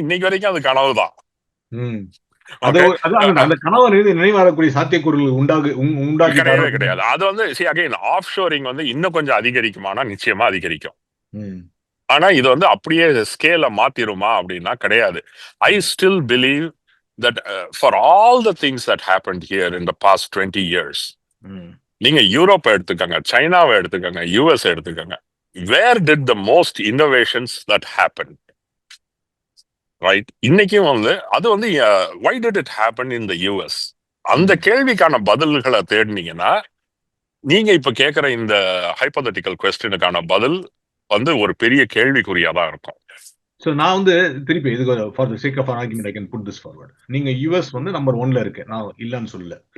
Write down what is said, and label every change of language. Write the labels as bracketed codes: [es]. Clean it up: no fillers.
[ta] இன்னைக்கு வரைக்கும் அது கனவுதான். அந்த கணவர் நினைவாரக்கூடிய சாத்தியக்கூறுகள் உண்டாக்கி கிடையவே கிடையாது. அது வந்து ஆஃப் ஷோரிங் வந்து இன்னும் கொஞ்சம் அதிகரிக்குமானா நிச்சயமா அதிகரிக்கும். ஆனா இது வந்து அப்படியே ஸ்கேல மாத்திருமா அப்படின்னா கிடையாது. [en] I still believe that for all the things that happened here in the past 20 years, [ta] நீங்க யூரோப் எடுத்துக்கங்க, சைனாவை எடுத்துக்கங்க, யூஎஸ் எடுத்துக்கங்க, [en] where did the most innovations that happened, right? [ta] இன்னைக்கும் வந்து அது வந்து [en] why did it happen in the US? [ta] அந்த கேள்விக்கான பதில்களை தேடினீங்கன்னா நீங்க இப்ப கேட்கிற இந்த ஹைபோதெட்டிக்கல் கொஸ்டினுக்கான பதில் வந்து ஒரு பெரிய கேள்விக்குறியா தான் இருக்கும். ஸோ நான் வந்து திருப்பி இதுக்கு [en] For the sake of an argument I can put this forward. [ta] நீங்க யுஎஸ் வந்து நம்பர் 1ல இருக்கு, நான் இல்லன்னு சொல்லல.